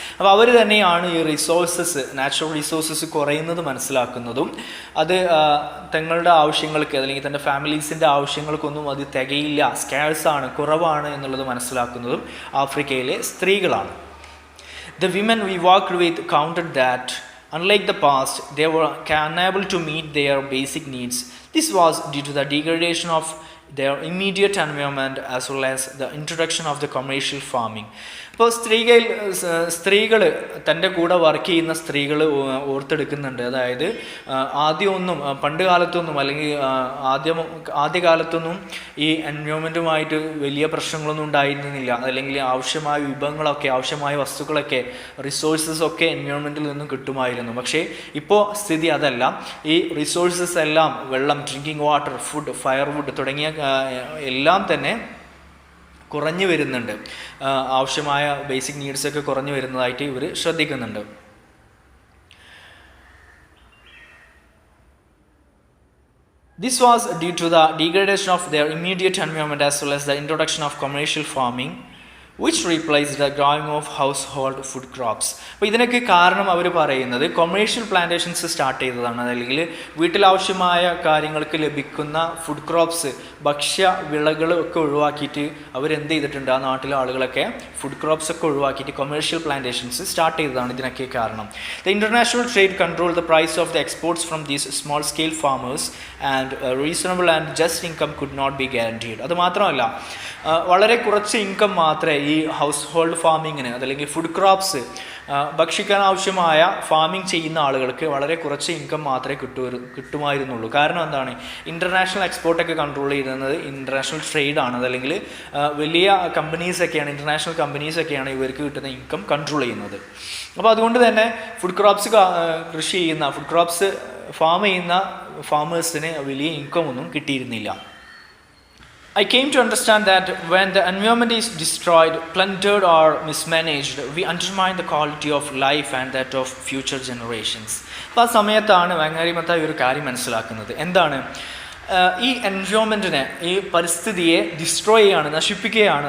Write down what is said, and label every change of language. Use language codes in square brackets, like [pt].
[ml] അപ്പോൾ അവർ തന്നെയാണ് ഈ റിസോഴ്സസ്, നാച്ചുറൽ റിസോഴ്സസ് കുറയുന്നത് മനസ്സിലാക്കുന്നതും അത് തങ്ങളുടെ ആവശ്യങ്ങൾക്ക് അല്ലെങ്കിൽ തൻ്റെ ഫാമിലീസിൻ്റെ ആവശ്യങ്ങൾക്കൊന്നും അത് തികയില്ല, സ്കാർസാണ്, കുറവാണ് എന്നുള്ളത് മനസ്സിലാക്കുന്നതും ആഫ്രിക്കയിലെ സ്ത്രീകളാണ്. [en] The women we worked with counted that unlike the past, they were unable to meet their basic needs. This was due to the degradation of their immediate environment as well as the introduction of the commercial farming. [ml] ഇപ്പോൾ സ്ത്രീകൾ തൻ്റെ കൂടെ work ചെയ്യുന്ന സ്ത്രീകൾ ഓർത്തെടുക്കുന്നുണ്ട്. അതായത് ആദ്യമൊന്നും, പണ്ട് കാലത്തൊന്നും അല്ലെങ്കിൽ ആദ്യകാലത്തൊന്നും ഈ എൻവയോൺമെൻറ്റുമായിട്ട് വലിയ പ്രശ്നങ്ങളൊന്നും ഉണ്ടായിരുന്നില്ല. അല്ലെങ്കിൽ ആവശ്യമായ വിഭവങ്ങളൊക്കെ, ആവശ്യമായ വസ്തുക്കളൊക്കെ, റിസോഴ്സസൊക്കെ എൻവയോൺമെൻറ്റിൽ നിന്നും കിട്ടുമായിരുന്നു. പക്ഷേ ഇപ്പോൾ സ്ഥിതി അതല്ല. ഈ റിസോഴ്സസ് എല്ലാം, വെള്ളം, ഡ്രിങ്കിങ് വാട്ടർ, ഫുഡ്, ഫയർവുഡ് തുടങ്ങിയ എല്ലാം തന്നെ കുറഞ്ഞു വരുന്നുണ്ട്. ആവശ്യമായ ബേസിക് നീഡ്സൊക്കെ കുറഞ്ഞു വരുന്നതായിട്ട് ഇവർ ശ്രദ്ധിക്കുന്നുണ്ട്. [en] This was due to the degradation of their immediate environment as well as the introduction of commercial farming, which replaced the growing of household food crops. [ml] അപ്പോൾ ഇതിനൊക്കെ കാരണം അവർ പറയുന്നത് കൊമേഴ്ഷ്യൽ പ്ലാന്റേഷൻസ് സ്റ്റാർട്ട് ചെയ്തതാണ്. അല്ലെങ്കിൽ വീട്ടിലാവശ്യമായ കാര്യങ്ങൾക്ക് ലഭിക്കുന്ന ഫുഡ് ക്രോപ്സ്, ഭക്ഷ്യ വിളകൾ ഒക്കെ ഒഴിവാക്കിയിട്ട് അവരെന്ത് ചെയ്തിട്ടുണ്ട്, ആ നാട്ടിലെ ആളുകളൊക്കെ ഫുഡ് ക്രോപ്സ് ഒക്കെ ഒഴിവാക്കിയിട്ട് കൊമേഴ്ഷ്യൽ പ്ലാന്റേഷൻസ് സ്റ്റാർട്ട് ചെയ്തതാണ് ഇതിനൊക്കെ കാരണം. [en] The international trade controlled the price of the exports from these small scale farmers and a reasonable and just income could not be guaranteed. [ml] അത് മാത്രമല്ല, വളരെ കുറച്ച് ഇൻകം മാത്രമേ ഈ ഹൗസ് ഹോൾഡ് ഫാമിങ്ങിന്, അതല്ലെങ്കിൽ ഫുഡ് ക്രോപ്സ് ഭക്ഷിക്കാൻ ആവശ്യമായ ഫാമിംഗ് ചെയ്യുന്ന ആളുകൾക്ക് വളരെ കുറച്ച് ഇൻകം മാത്രമേ കിട്ടുമായിരുന്നുള്ളൂ. കാരണം എന്താണ്, ഇൻ്റർനാഷണൽ എക്സ്പോർട്ടൊക്കെ കൺട്രോൾ ചെയ്യുന്നത് ഇൻ്റർനാഷണൽ ട്രേഡാണ്. അതല്ലെങ്കിൽ വലിയ കമ്പനീസൊക്കെയാണ്, ഇൻ്റർനാഷണൽ കമ്പനീസൊക്കെയാണ് ഇവർക്ക് കിട്ടുന്ന ഇൻകം കൺട്രോൾ ചെയ്യുന്നത്. അപ്പോൾ അതുകൊണ്ട് തന്നെ ഫുഡ് ക്രോപ്സ് കൃഷി ചെയ്യുന്ന, ഫുഡ് ക്രോപ്സ് ഫാം ചെയ്യുന്ന ഫാമേഴ്സിന് വലിയ ഇൻകം ഒന്നും കിട്ടിയിരുന്നില്ല. [en] I came to understand that when the environment is destroyed, plundered or mismanaged, we undermine the quality of life and that of future generations. [ml] അപ്പോൾ ആ സമയത്താണ് വങ്ങാരിമത്തായി ഒരു കാര്യം മനസ്സിലാക്കുന്നത്. എന്താണ്, ഈ എൻവയോൺമെൻറ്റിനെ, ഈ പരിസ്ഥിതിയെ ഡിസ്ട്രോയ് ചെയ്യാണ്, നശിപ്പിക്കുകയാണ്.